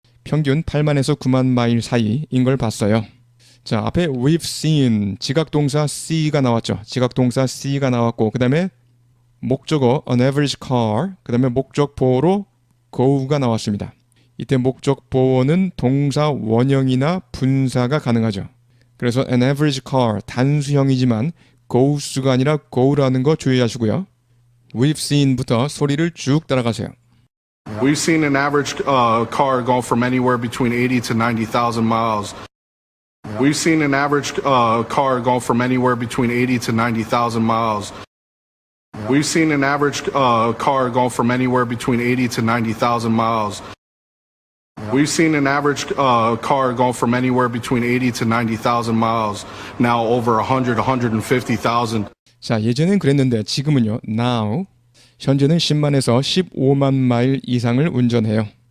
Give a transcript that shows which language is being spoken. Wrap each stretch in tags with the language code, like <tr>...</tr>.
<ko>평균 8만에서 9만 마일 사이인 걸 봤어요. 자, 앞에 we've seen 지각동사 see가 나왔죠. 지각동사 see가 나왔고 그 다음에 목적어 an average car 그 다음에 목적보어로 go가 나왔습니다. 이때 목적보어는 동사 원형이나 분사가 가능하죠. 그래서 an average car 단수형이지만 goes가 아니라 go라는 거 주의하시고요. We've seen부터 소리를 쭉 따라가세요.</ko> <en>We've seen an average car go from anywhere between 80 to 90,000 miles. We've seen an average car go from anywhere between 80 to 90,000 miles. We've seen an average car go from anywhere between 80 to 90,000 miles. We've seen an average car go from anywhere between 80 to 90,000 miles. Now over 100, 150,000.</en> <ko>자, 예전엔 그랬는데 지금은요. Now 현재는 10만에서 15만 마일 이상을 운전해요.</ko>